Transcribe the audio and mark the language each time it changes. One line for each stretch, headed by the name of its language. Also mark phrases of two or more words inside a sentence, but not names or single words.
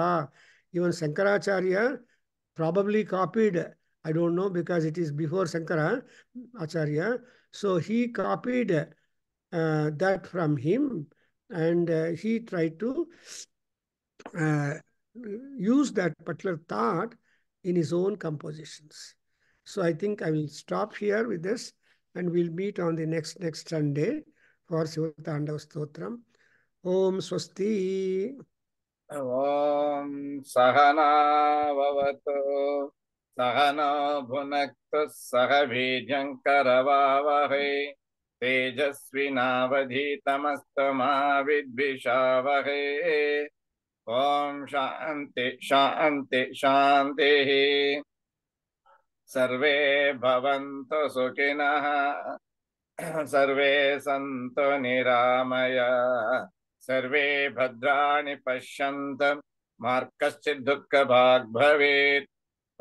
English: Even Shankaracharya probably copied, I don't know, because it is before Shankara Acharya, so he copied that from him, and he tried to use that particular thought in his own compositions. So I think I will stop here with this, and we'll meet on the next Sunday for Shivatandava Stotram. Om Swasti.
Sanskrit: ಓಂ ಸಹನಾ ಭವತು ಸಹನೋ ಭುನಕ್ತು ಸಹ ವೀರ್ಯಂಕರವಾವಹೈ ತೇಜಸ್ವಿನಾವಧೀತಮಸ್ತು ಮಾ ವಿದ್ವಿಷಾವಹೈ. ಓಂ ಶಾಂತಿ ಶಾಂತಿ ಶಾಂತಿ. ಸರ್ವೇ ಭವಂತು ಸುಖಿನಃ ಸರ್ವೇ ಸಂತು ನಿರಾಮಯ ಸರ್ವೇ ಭದ್ರಾಣಿ ಪಶ್ಯಂತು ಮಾ ಕಶ್ಚಿತ್ ದುಃಖ ಭಾಗ್ ಭವೇತ್.